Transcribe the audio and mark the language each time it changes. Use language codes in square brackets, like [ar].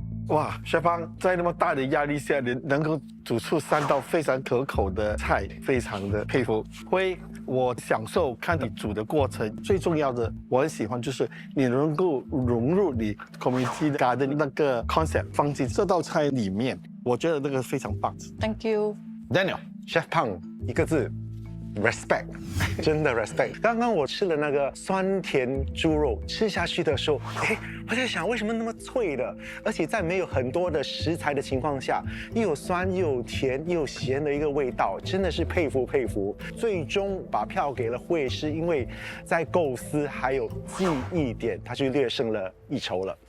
[zh] 哇，薛芳在那么大的压力下，你能够煮出3道非常可口的菜，非常的佩服。辉，我享受看你煮的过程，最重要的我很喜欢就是你能够融入你 [en] community garden [zh] 那个 concept 放进这道菜里面。我觉得那个非常棒。 [en] Thank you. [zh] Daniel， Chef Pang 一个字 ，respect， 真的 respect。刚刚我吃了那个酸甜猪肉，吃下去的时候，我在想为什么那么脆的，而且在没有很多的食材的情况下，又有酸又有甜又有咸的一个味道，真的是佩服佩服。最终把票给了慧，是因为在构思还有记忆点，他去略胜了一筹了。